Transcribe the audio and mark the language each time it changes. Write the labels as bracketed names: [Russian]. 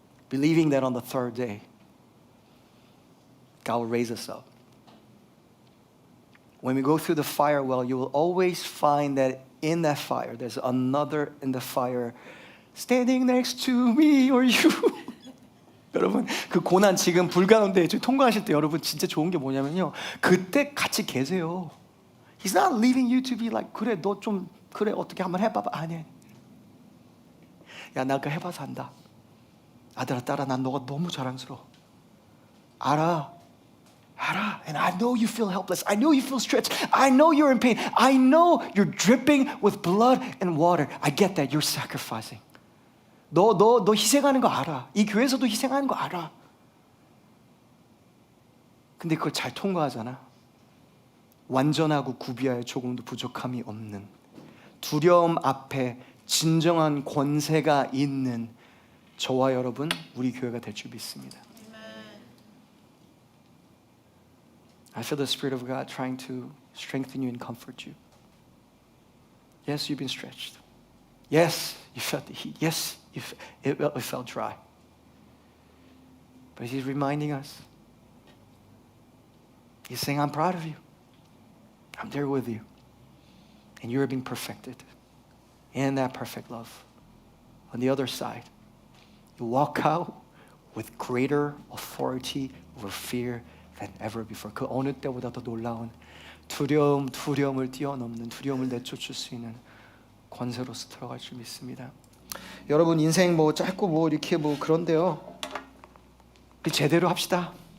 [English] Believing that on the third day, God will raise us up. When we go through the fire well, you will always find that in that fire, there's another in the fire standing next to me or you. [Korean] 여러분, 그 고난 지금 불 가운데 통과하실 때 여러분 진짜 좋은 게 뭐냐면요. 그때 같이 계세요. [English] He's not leaving you to be like, [Korean] 그래, 너 좀, 그래, 어떻게 한번 해봐봐. 아니. 야, 나 그거 해봐서 안다. 아들아, 딸아, 난 너가 너무 자랑스러워. 알아. [English] And I know you feel helpless. I know you feel stretched. I know you're in pain. I know you're dripping with blood and water. I get that. You're sacrificing. [Korean] 너 희생하는 거 알아. 이 교회에서도 희생하는 거 알아. 근데 그걸 잘 통과하잖아. 완전하고 구비하여 조금도 부족함이 없는 두려움 앞에 진정한 권세가 있는 저와 여러분, 우리 교회가 될 줄 믿습니다. [English] I feel the Spirit of God trying to strengthen you and comfort you. Yes, you've been stretched. Yes, you felt the heat. Yes, it felt dry. But He's reminding us. He's saying, I'm proud of you. I'm there with you. And you're being perfected in that perfect love. On the other side, you walk out with greater authority over fear than ever before. [Korean] 그 어느 때보다 더 놀라운 두려움을 뛰어넘는 두려움을 내쫓을 수 있는 권세로서 들어갈 줄 믿습니다. 여러분 인생 뭐 짧고 이렇게 그런데요. 제대로 합시다.